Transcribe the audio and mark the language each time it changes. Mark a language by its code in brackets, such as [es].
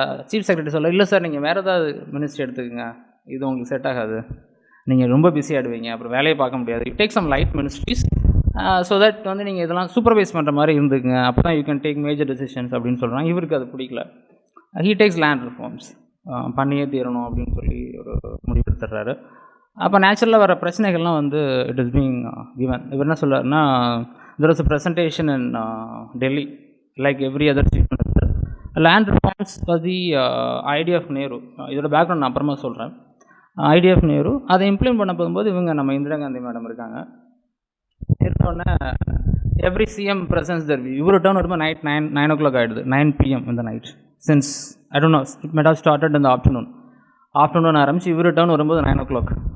[ta] Chief secretary சொல்ல, இல்லை sir நீங்கள் வேறு ஏதாவது மினிஸ்ட்ரி எடுத்துக்கோங்க, இது உங்களுக்கு செட் ஆகாது, நீங்கள் ரொம்ப பிஸி ஆகிடுவீங்க, அப்புறம் வேலையை பார்க்க முடியாது, [en] you take some light ministries so that [ta] வந்து நீங்கள் இதெல்லாம் சூப்பர்வைஸ் பண்ணுற மாதிரி இருந்துக்குங்க, அப்போ தான் [en] you can take major decisions [ta] அப்படின்னு சொல்கிறாங்க. இவருக்கு அது பிடிக்கல. [en] he takes land reforms, [ta] பண்ணியே தீரணும் அப்படின்னு சொல்லி ஒரு முடிவு எடுத்துடுறாரு. அப்போ நேச்சுரலாக வர பிரச்சனைகள்லாம் வந்து [en] It is being given. [ta] இவர் என்ன சொல்கிறாருன்னா, [en] there was a presentation in Delhi like every other chief minister. Land reforms was the idea of Nehru. [ta] இதோட பேக்ரவுண்ட் நான் அப்புறமா சொல்கிறேன். [en] idea of Nehru [ta] அதை இம்ப்ளிமெண்ட் பண்ண போகும்போது இவங்க நம்ம இந்திரா காந்தி மேடம் இருக்காங்க. எடுத்தோடனே [en] Every CM presence their view. [ta] இவர் டவுன் வரும்போது நைட் 9 o'clock ஆகிடுது, 9 PM இந்த night. [en] since I don't know, it might have started [ta] இந்த ஆஃப்டர்நூன் ஆரம்பிச்சு இவர் டவுன் வரும்போது 9 o'clock.